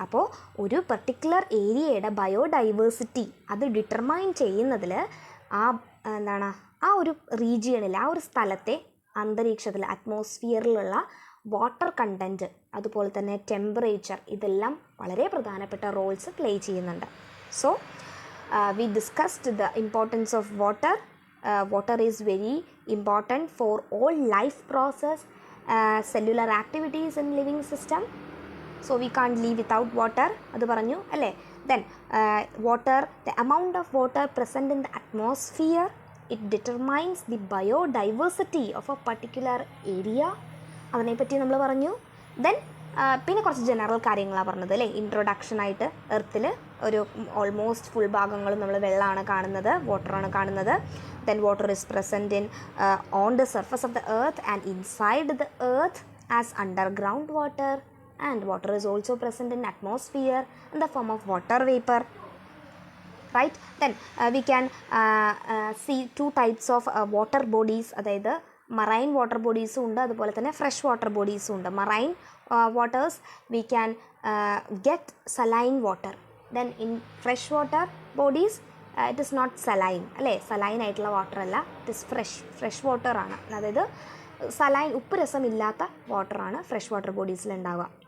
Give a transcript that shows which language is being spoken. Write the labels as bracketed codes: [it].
[ml] അപ്പോൾ ഒരു പർട്ടിക്കുലർ ഏരിയയുടെ ബയോഡൈവേഴ്സിറ്റി അത് ഡിറ്റർമൈൻ ചെയ്യുന്നതിൽ ആ ഒരു റീജിയണിൽ, ആ ഒരു സ്ഥലത്തെ അന്തരീക്ഷത്തിൽ, അറ്റ്മോസ്ഫിയറിലുള്ള വാട്ടർ കണ്ടൻറ്റ്, അതുപോലെ തന്നെ ടെമ്പറേച്ചർ, ഇതെല്ലാം വളരെ പ്രധാനപ്പെട്ട റോൾസ് പ്ലേ ചെയ്യുന്നുണ്ട്. [en] So we discussed the importance of water. Water is very important for all life process, cellular activities in living system. So we can't live without water, [ml] adu paranju alle. [en] Then water, the amount of water present in the atmosphere, it determines the biodiversity of a particular area. [ml] അതിനെ പറ്റി നമ്മൾ പറഞ്ഞു. Then പിന്നെ കുറച്ച് general കാര്യങ്ങളാണ് പറഞ്ഞത് അല്ലേ. ഇൻട്രൊഡക്ഷനായിട്ട് എർത്തിൽ ഒരു ഓൾമോസ്റ്റ് ഫുൾ ഭാഗങ്ങളും നമ്മൾ വെള്ളമാണ് കാണുന്നത്, വാട്ടറാണ് കാണുന്നത്. [en] Then water is present in on the surface of the earth and inside the earth as underground water, and water is also present in atmosphere in the form of water vapour. Right. Then we can see 2 types of water bodies, [ml] അതായത് marine water ബോഡീസും ഉണ്ട്, അതുപോലെ തന്നെ fresh water ബോഡീസും ഉണ്ട്. [en] Marine waters we can get saline water. Then in fresh water bodies it is not saline [ml] അല്ലേ, saline ആയിട്ടുള്ള water അല്ല, [en] it is fresh water ആണ്. [ml] അതായത് saline ഉപ്പ് രസമില്ലാത്ത വാട്ടറാണ് ഫ്രഷ് വാട്ടർ ബോഡീസിൽ ഉണ്ടാവുക.